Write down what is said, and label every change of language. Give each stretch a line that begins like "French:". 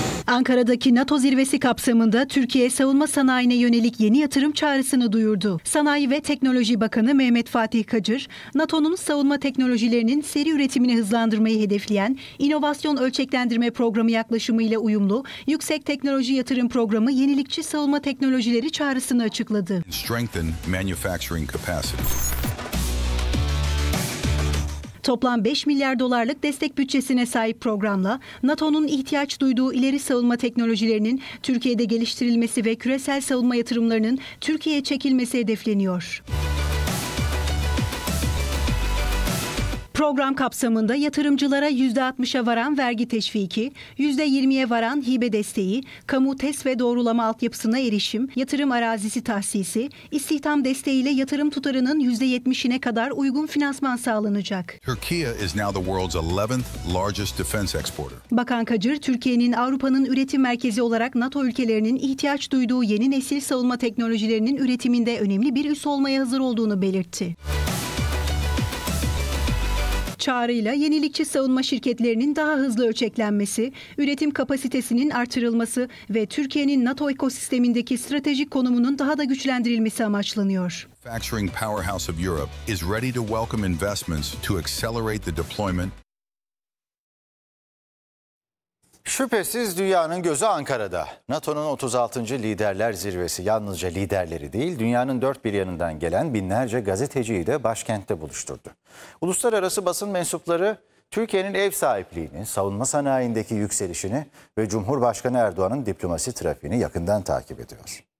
Turkish: Ankara'daki NATO zirvesi kapsamında Türkiye savunma sanayine yönelik yeni yatırım çağrısını duyurdu. Sanayi ve Teknoloji Bakanı Mehmet Fatih Kacır, NATO'nun savunma teknolojilerinin seri üretimini hızlandırmayı hedefleyen inovasyon ölçeklendirme programı yaklaşımıyla uyumlu yüksek teknoloji yatırım programı yenilikçi savunma teknolojileri çağrısını açıkladı.
English: Strengthen manufacturing capacity.
Turkish: Toplam 5 milyar dolarlık destek bütçesine sahip programla NATO'nun ihtiyaç duyduğu ileri savunma teknolojilerinin Türkiye'de geliştirilmesi ve küresel savunma yatırımlarının Türkiye'ye çekilmesi hedefleniyor. Program kapsamında yatırımcılara %60'a varan vergi teşviki, %20'ye varan hibe desteği, kamu test ve doğrulama altyapısına erişim, yatırım arazisi tahsisi, istihdam desteğiyle yatırım tutarının %70'ine kadar uygun finansman sağlanacak.
English: Türkiye is now the world's 11th largest defense exporter.
Turkish: Bakan Kacır, Türkiye'nin Avrupa'nın üretim merkezi olarak NATO ülkelerinin ihtiyaç duyduğu yeni nesil savunma teknolojilerinin üretiminde önemli bir üs olmaya hazır olduğunu belirtti. Çağrıyla yenilikçi savunma şirketlerinin daha hızlı ölçeklenmesi, üretim kapasitesinin artırılması ve Türkiye'nin NATO ekosistemindeki stratejik konumunun daha da güçlendirilmesi amaçlanıyor.
English: Manufacturing powerhouse of Europe is ready to welcome investments to accelerate the deployment.
Turkish: Şüphesiz dünyanın gözü Ankara'da. NATO'nun 36. Liderler Zirvesi yalnızca liderleri değil, dünyanın dört bir yanından gelen binlerce gazeteciyi de başkentte buluşturdu. Uluslararası basın mensupları Türkiye'nin ev sahipliğini, savunma sanayindeki yükselişini ve Cumhurbaşkanı Erdoğan'ın diplomasi trafiğini yakından takip ediyor.